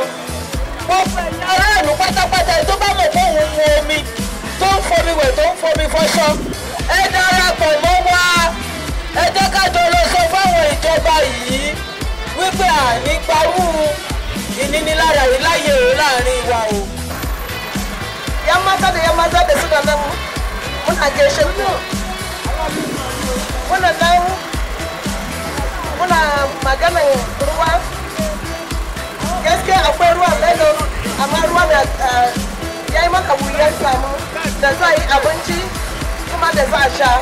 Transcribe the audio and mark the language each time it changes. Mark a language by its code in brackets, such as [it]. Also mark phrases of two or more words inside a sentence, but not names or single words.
[yo] Wọ́n fẹ́ aráàlú pátápátá tó bá mọ̀ pé òun mu omi tó ń fomi wẹ̀ tó ń fomi fọṣọ. Ẹ darapọ̀ mọ́ wa. Ẹ jẹ́ ká jọ lọ sọ fáwọn ìjọba yìí wípé àní gbarú ìnínilára yìí láyé láàrin wa o. [ha] Yamata da suka nan muna gaishe ku. Muna nan muna magana ruwa. Gaskiya akwai ruwa lalo, amma ruwa da ya yi maka wuyar samu da za a yi abinci kuma da za a sha.